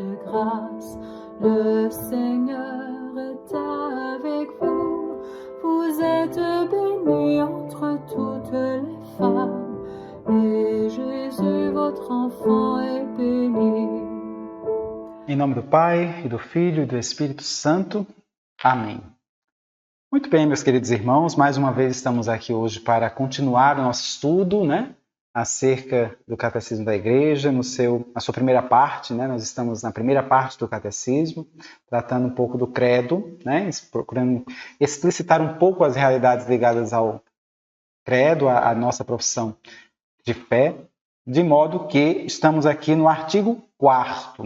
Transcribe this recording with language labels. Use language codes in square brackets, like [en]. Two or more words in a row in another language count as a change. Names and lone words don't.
[fr] grâce. Le Seigneur est avec vous. Vous êtes bénie entre toutes les femmes, et Jésus, votre enfant, est béni. [pt] Em nome do Pai, e do Filho e do Espírito Santo. Amém. Muito bem, meus queridos irmãos, mais uma vez estamos aqui hoje para continuar o nosso estudo, acerca do Catecismo da Igreja, na sua primeira parte, Nós estamos na primeira parte do Catecismo, tratando um pouco do credo, procurando explicitar um pouco as realidades ligadas ao credo, à nossa profissão de fé, de modo que estamos aqui no artigo 4º.